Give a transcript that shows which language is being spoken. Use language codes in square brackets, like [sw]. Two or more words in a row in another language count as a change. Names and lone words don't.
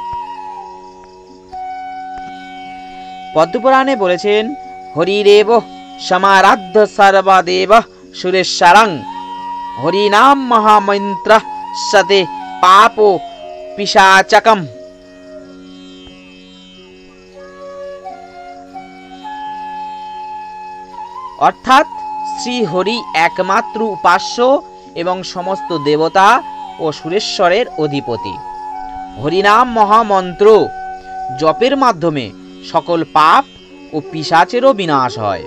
[bn] পদ্মপুরাণে বলেছেন, [sa] হরিরেব समाराध्य सर्वदेव सुरेश्वरं हरिनाम महामंत्र सते पापो पिशाचकम। [bn] অর্থাৎ শ্রী হরি একমাত্র উপাস্য এবং সমস্ত দেবতা ও সুরেশ্বরের অধিপতি। হরিনাম মহামন্ত্র জপের মাধ্যমে সকল পাপ ও পিশাচেরও বিনাশ হয়।